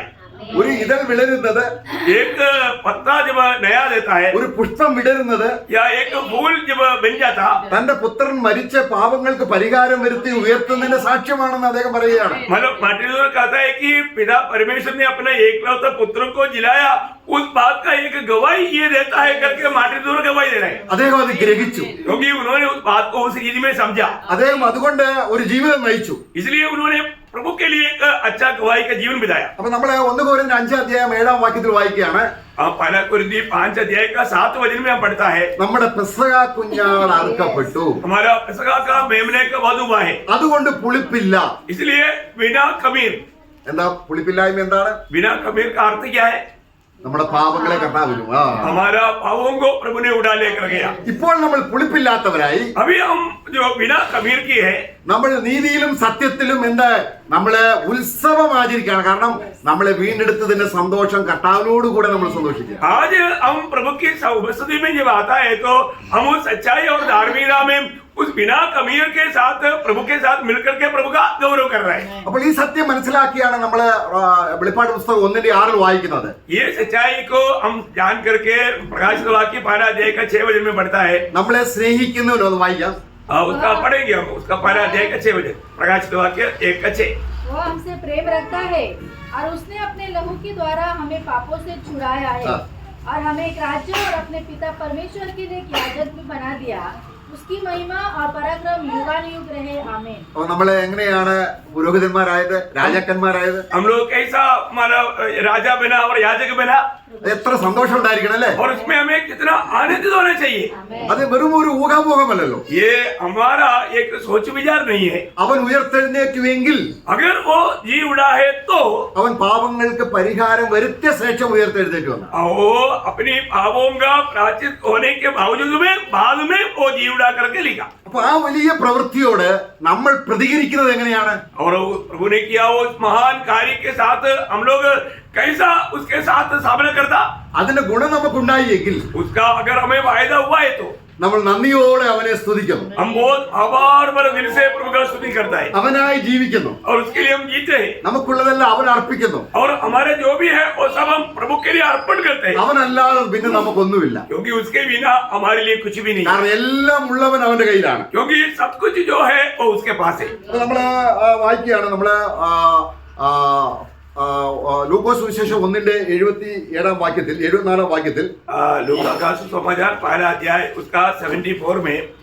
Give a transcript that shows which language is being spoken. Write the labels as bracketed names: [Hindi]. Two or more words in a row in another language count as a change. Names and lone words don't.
[Malayalam] ഒരു ഇതൾ വിടരുന്നത്, [Hindi] एक पत्ता जब नया देता है, [Malayalam] ഒരു പുഷ്പം വിടരുന്നത്, [Hindi] या एक फूल जब बन जाता, [Malayalam] തന്റെ പുത്രൻ മരിച്ച പാപങ്ങൾക്ക് പരിഹാരം വരുത്തി ഉയർത്തുന്നതിന്റെ സാക്ഷ്യമാണെന്ന് അദ്ദേഹം പറയുകയാണ്. [Hindi] मतलब मार्टिन लूथर कहता है कि पिता परमेश्वर ने अपना एकलौता पुत्र को जिलाया, उस बात का एक गवाही ये देता है करके मार्टिन लूथर गवाही दे रहे हैं, [Malayalam] അദ്ദേഹം അത് ഗ്രഹിച്ചു. [Hindi] क्योंकि उन्होंने उस बात को उस रीति में समझा, [Malayalam] അദ്ദേഹം അതുകൊണ്ട് ഒരു ജീവിതം നയിച്ചു. [Hindi] इसलिए उन्होंने प्रभु के लिए एक अच्छा गवाही का जीवन बिताया। [Malayalam] അപ്പൊ നമ്മള് 1 കൊരിന്ത്യർ 5-ാം അധ്യായം 7-ാം വാക്യത്തിൽ വായിക്കുകയാണ്, [Hindi] पहला कुरिन्थी 5 अध्याय का 7 वचन में पढ़ता है, [Malayalam] നമ്മുടെ പെസഹ കുഞ്ഞാട് അറുക്കപ്പെട്ടു, [Hindi] हमारा पेसका का मेमने का वध हुआ है, [Malayalam] അതുകൊണ്ട് പുളിപ്പില്ല. [Hindi] इसलिए बिना खमीर। [Malayalam] എന്താ പുളിപ്പില്ലായ്മ? എന്താണ്? [Hindi] बिना खमीर का अर्थ क्या है? [Malayalam] നമ്മുടെ പാപങ്ങളെ കർത്താവ് വരും. [Hindi] हमारा पापों को प्रभु ने उड़ा लेकर गया। [Malayalam] ഇപ്പോൾ നമ്മൾ പുളിപ്പില്ലാത്തവരായി, [Hindi] अभी हम जो बिना खमीर की है, [Malayalam] നമ്മൾ നീതിയിലും സത്യത്തിലും എന്താ നമ്മള് ഉത്സവം ആചരിക്കുകയാണ്. കാരണം നമ്മളെ വീണ്ടെടുത്തതിന്റെ സന്തോഷം കർത്താവിനോട് കൂടെ നമ്മൾ സന്തോഷിക്കുക. [Hindi] आज हम प्रभु की उपस्थिति में जब आता है तो हम उस सच्चाई और धार्मिकता में उस बिना खमीर के साथ प्रभु के साथ मिलकर के प्रभु का गौरव कर रहे हैं। [Malayalam] അപ്പോൾ ഈ സത്യം മനസ്സിലാക്കിയാണ് നമ്മള് വെളിപ്പാട് പുസ്തകം 1-6 വായിക്കുന്നത്. [Hindi] ये सच्चाई को हम जान करके प्रकाशित वाक्य 12 अध्याय का 6 वचन में पढ़ता है। [Malayalam] നമ്മളെ സ്നേഹിക്കുന്നുവല്ലോ, അത് വായിക്കാം. [Hindi] उसका पढ़ेंगे हम, उसका 12 अध्याय का 6 वचन, प्रकाशित वाक्य 1 का 6। वो हमसे प्रेम रखता है और उसने अपने लहू के द्वारा हमें पापों से छुड़ाया है और हमें एक राज्य और अपने पिता परमेश्वर के लिए एक याजक भी बना दिया। उसकी महिमा और पराक्रम युगानुयुग रहे, आमीन। [Malayalam] അപ്പൊ നമ്മള് എങ്ങനെയാണ് പുരോഹിതന്മാരായത്, രാജാക്കന്മാരായത്? [Hindi] हम लोग कैसा हमारा राजा बना और याजक बना, [Malayalam] എത്ര സന്തോഷം ഉണ്ടായിരിക്കണം അല്ലേ? [Hindi] और उसमें हमें कितना आनंदित होना चाहिए। [Malayalam] അത് വെറും ഒരു ഊഹാപോഹമല്ലല്ലോ. [Hindi] ये हमारा एक सोच विचार नहीं है। [Malayalam] അവൻ ഉയർത്തെഴുന്നേറ്റുവെങ്കിൽ [Hindi] अगर वो जी उड़ा है तो [Malayalam] അവൻ പാപങ്ങൾക്ക് പരിഹാരം വരുത്തിയ ശേഷം ഉയർത്തെഴുന്നേറ്റ് വന്നു. [Hindi] वो अपनी पापों का प्राचित होने के बावजूद में बाद में वो जी उड़ा करके लिखा। [Malayalam] അപ്പൊ ആ വലിയ പ്രവൃത്തിയോട് നമ്മൾ പ്രതികരിക്കുന്നത് എങ്ങനെയാണ്? [Hindi] और प्रभु ने किया वो महान कार्य के साथ हम लोग कैसा उसके साथ सामना करता, [Malayalam] അതിന്റെ ഗുണം നമുക്കുണ്ടായി എങ്കിൽ [Hindi] उसका अगर हमें फायदा हुआ है तो [Malayalam] നമ്മൾ നന്ദിയോടെ അവനെ സ്തുതിക്കുന്നു. [Hindi] हम बहुत आभार भरे दिल से प्रभु का स्तुति करता है [Malayalam] അവനായി ജീവിക്കുന്നു. [Hindi] और उसके लिए हम जीते हैं [Malayalam] നമുക്കുള്ളതെല്ലാം അവൻ അർപ്പിക്കുന്നു. [Hindi] और हमारे जो भी है वो सब हम प्रभु के लिए अर्पण करते हैं [Malayalam] അവനല്ലാതെ പിന്നെ നമുക്കൊന്നുമില്ല. [Hindi] क्योंकि उसके बिना हमारे लिए कुछ भी नहीं, [Malayalam] കാരണം എല്ലാം ഉള്ളവൻ അവന്റെ കയ്യിലാണ്. [Hindi] क्योंकि सब कुछ जो है वो उसके पास है. [Malayalam] അപ്പൊ നമ്മള് വായിക്കുകയാണ്. നമ്മള് ലൂക്കോസ് സുവിശേഷം 1:77 വാക്യത്തിൽ 74 വാക്യത്തിൽ [Hindi] लूका का सुसमाचार पहला अध्याय उसका 74 में